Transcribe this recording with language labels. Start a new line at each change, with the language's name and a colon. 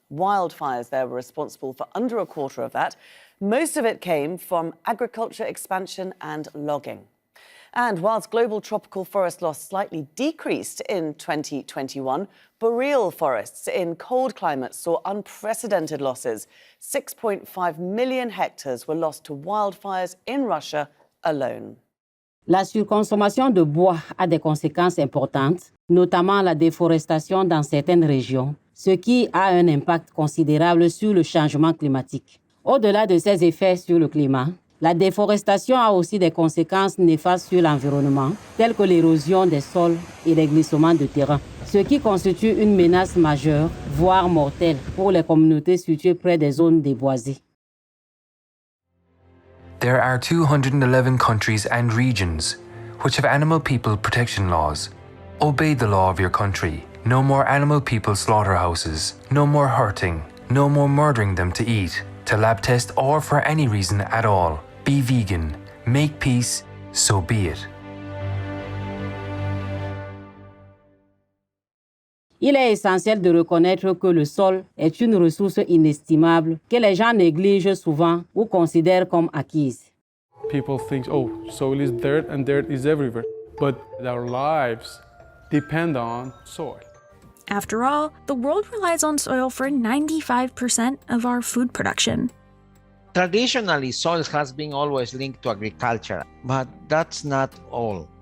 English: Wildfires there were responsible for under a quarter of that. Most of it came from agriculture expansion and logging. And whilst global tropical forest loss slightly decreased in 2021, boreal forests in cold climates saw unprecedented losses. 6.5 million hectares were lost to wildfires in Russia alone.
French: La surconsommation de bois a des conséquences importantes, notamment la déforestation dans certaines régions, ce qui a un impact considérable sur le changement climatique. Au-delà de ses effets sur le climat, la déforestation a aussi des conséquences néfastes sur l'environnement, telles que l'érosion des sols et les glissements de terrain, ce qui constitue une menace majeure, voire mortelle, pour les communautés situées près des zones déboisées.
English: There are 211 countries and regions which have animal people protection laws. Obey the law of your country. No more animal people slaughterhouses. No more hurting. No more murdering them to eat, to lab test, or for any reason at all. Be vegan. Make peace. So be it.
French: Il est essentiel de reconnaître que le sol est une ressource inestimable que les gens négligent souvent ou considèrent comme acquise.
English: People think, oh, soil is dirt and dirt is everywhere. But our lives depend on soil. After all, the world relies on soil for 95% of our food production. Traditionally, soil has been always linked to agriculture, but that's not all.